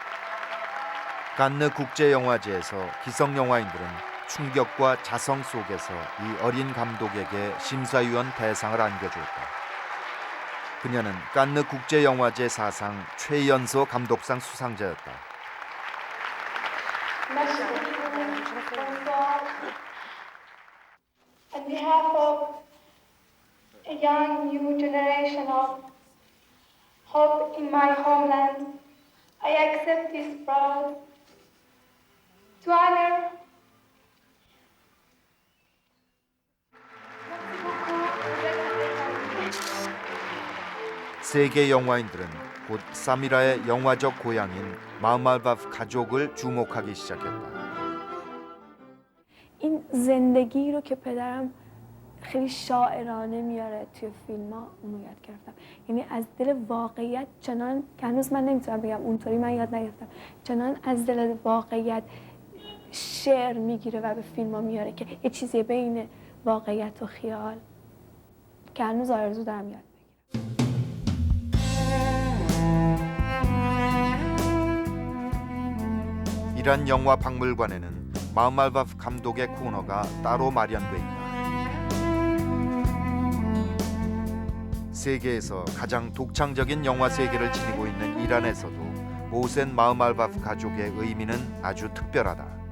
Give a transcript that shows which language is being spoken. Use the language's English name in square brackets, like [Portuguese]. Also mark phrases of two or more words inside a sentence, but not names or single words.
[Korean] 칸느 국제영화제에서 기성 영화인들은 충격과 자성 속에서 이 어린 감독에게 심사위원 대상을 안겨주었다. 그녀는 칸느 국제영화제 사상 최연소 감독상 수상자였다. [English] On behalf of a young new generation of hope in my homeland, I accept this prize to honor [Korean] 세계 영화인들은 곧 사미라의 영화적 고향인 마흐말바프 가족을 주목하기 시작했다. [Persian] این زندگی رو که پدرم خیلی شاعرانه میاره توی فیلم‌ها اونو یاد گرفتم. یعنی از دل واقعیت چنان که هنوز من نمیتونم بگم اونطوری من یاد نگرفتم. چنان از دل واقعیت شعر میگیره و به فیلم‌ها میاره که یه چیزی بین واقعیت و خیال که هنوز آرزو دارم یاد بگیرم. [Korean] 이란 영화 박물관에는 마흐말바프 감독의 코너가 따로 마련돼 있다. 세계에서 가장 독창적인 영화 세계를 지니고 있는 이란에서도 모센 마흐말바프 가족의 의미는 아주 특별하다.